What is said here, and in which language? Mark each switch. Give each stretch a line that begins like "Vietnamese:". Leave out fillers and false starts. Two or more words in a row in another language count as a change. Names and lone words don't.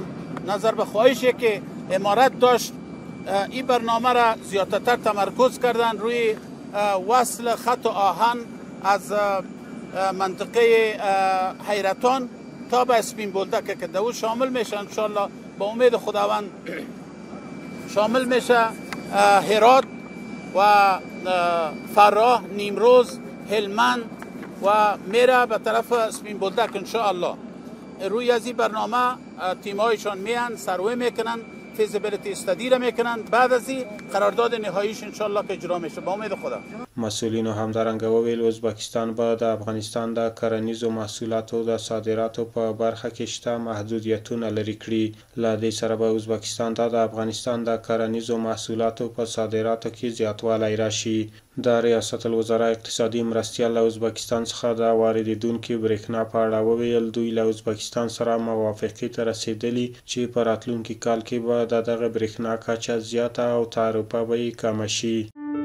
Persian: نظر به خواهشی که امارت داشت، این برنامه را زیادتر تمرکز کردن روی وصل خط آهن از منطقه حیرتان تا به اسپین بولدک که دو شامل میشه انشالله با امید خداوند شامل میشه هرات و فراه، نیمروز، هلمند و میره به طرف اسپین بولدک انشالله. روی از این برنامه تیمایشان میان سروی میکنن،
English: feasibility study
Persian: را میکنن، بعد از این قرارداد نهاییش انشالله که اجرا میشه با امید خدا.
Pashto: مسئولینو همدارنګه وویل ازبکستان به د افغانستان د کرنیزو محصولاتو د صادراتو په برخه کې شته محدودیتونه لرې کړي. له دې سره به ازبکستان ته د افغانستان د کرنیزو محصولاتو په صادراتو کې زیاتوالی راشي. د ریاست الوزرا اقتصادي مرستیال له ازبکستان څخه د واردېدونکې برېښنا په اړه وویل دوی له ازبکستان سره موافقې ته رسېدلي چې په راتلونکي کال کې به د دغه برېښنا کچه زیاته او تعرفه به یې کمه شي.